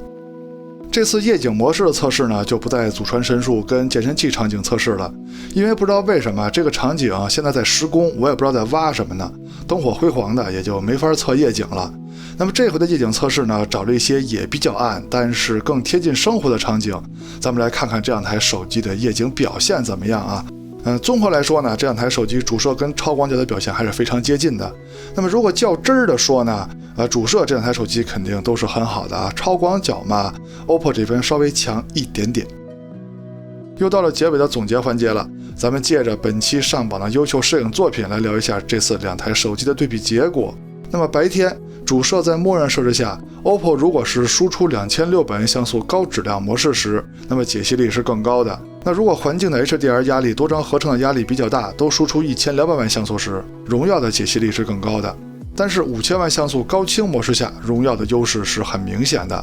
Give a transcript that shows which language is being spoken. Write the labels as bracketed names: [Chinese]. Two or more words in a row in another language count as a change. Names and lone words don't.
[Chinese] 這次夜景模式的測試呢，就不再祖傳神樹跟健身器場景測試了，因為不知道為什麼這個場景現在在施工，我也不知道在挖什麼呢，燈火輝煌的，也就沒法測夜景了。那麼這回的夜景測試呢，找了一些也比較暗，但是更貼近生活的場景，咱們來看看这兩台手機的夜景表現怎麼樣啊？綜合來說呢，這兩台手機主攝跟超廣角的表現還是非常接近的。那麼如果較真兒的說呢，主攝這兩台手機肯定都是很好的啊，超廣角嘛 ，OPPO 這邊稍微強一點點。又到了結尾的總結環節了，咱們借着本期上榜的優秀攝影作品來聊一下這次兩台手機的對比結果。那麼白天主攝在默認設置下 ，OPPO 如果是輸出2600像素高質量模式時，那麼解析力是更高的。那如果環境的 HDR 壓力、多張合成的压力比較大，都輸出1200萬像素時，榮耀的解析力是更高的。但是5000萬像素高清模式下，榮耀的優勢是很明顯的。